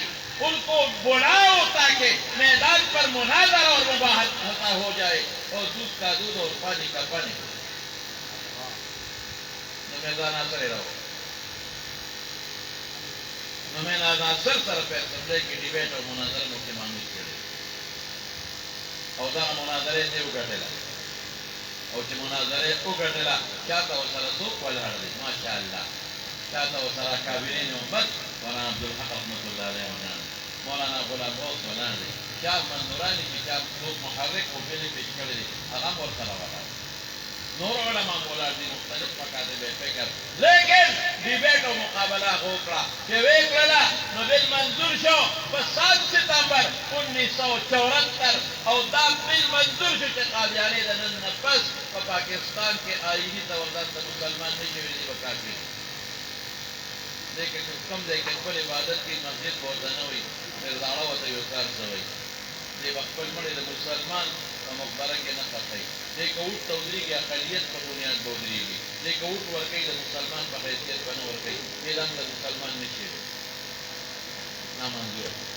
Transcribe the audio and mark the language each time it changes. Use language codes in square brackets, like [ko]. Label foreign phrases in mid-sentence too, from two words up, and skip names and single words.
[ur] ان کو بلاؤ تاکہ میدان پر مناظرہ اور مباحث ہو جائے، اور دودھ کا دودھ اور پانی کا پانی. [ps] مرزا ناصر رہو مرزا ناصر سر پہ [ur] اسمبلی کی ڈیبیٹ اور مناظرہ [ps] مفتی محمود کړی او دا مناظره ته وګټله، او چې مناظره وګټله چاته ورسره څوک ولاړ دی ماشاءالله، چاته ورسره کابینې امت مولانا عبدالحق رحمت الله علیه ولاړ، مولانا غلام غوث ولاړ دی، چا منظوراني چې چا څوک محرک او فلم پیش کړی دی هغه هم ورسره ولاړ، نور علما ولاړ دي مختلف مکاتب فکر. لیکن ڈیبیٹ و مقابلہ وکړه چې ویې کړله نو بل منظور شو په 7 ستمبر 1974 او دا بل منظور شو چې قادیانی د نن نه پس په پاکستان کې آئینی طور ځان ته مسلمان نه شي ویلي به کافر. لیکن کوم ځای کې خپل عبادت کې مسجد ورته نه وي مرداړه ورته یو کار څه وایي دی به خپل مړی د مسلمان په مقبره کې نه ښخوي، دی که اوښ ته ودرېږي اقلیت په بنیاد به ودرېږي، دی که اوښ ورکوي د مسلمان په حیثیت به نه ورکوي، دی هم د مسلمان نه شي نامنظوره.